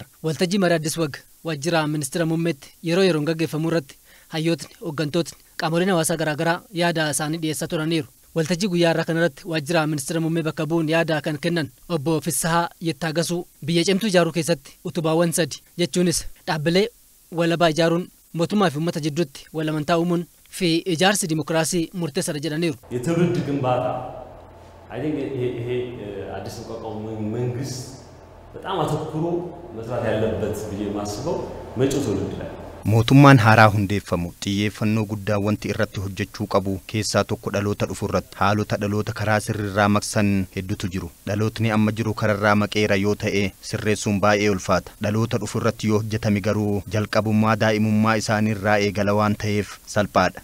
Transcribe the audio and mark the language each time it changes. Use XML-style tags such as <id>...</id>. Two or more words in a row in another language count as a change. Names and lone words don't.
<om>Waltajjii marii Addis Wag waajjira ministeera muummeetti yeroo yeroon gaggeeffamuu irratti hayyootni, hooggantootni, qaamoleen hawaasaa garaagaraa yaada isaanii dhiyeessaa turaniiru. Waltajjii guyyaa irraa kanarratti waajjira ministeera muummee bakka bu'uun yaada kan kennan obbo Fissahaa Yettaagasuu biyya cimtuu ijaaruu keessatti utubaawwan 3 jechuunis dhaabbilee walabaa ijaaruun mootummaa fi uummata jidduutti walamantaa uumuun fi ijaarsi dimokiraasii murteessaadha jedhaniiru.</om> <am>የትውልድ ግንባታ</am> <en>I think</en> <am>ይሄ አዲስ ተቋቋሙ መንግስት በጣም አተኩሮ መስራት ያለበት ብዬ ማስበው መጪው ትውልድ ላይ</am> <om>mootummaan haaraa hundeeffamu xiyyeeffannoo guddaa wanti irratti hojjechuu qabu keessaa tokko dhaloota dhufu irratti haalota dhaloota karaa sirriirraa maqsan hedduutu jiru. Dhalootni amma jiru kararraa maqeera yoo ta'e sirreessuun baay'ee ulfaata. Dhaloota dhufu irratti yoo hojjetame garuu jalqabummaa daa'imummaa isaaniirraa eegala waan ta'eef salphaadha.</om>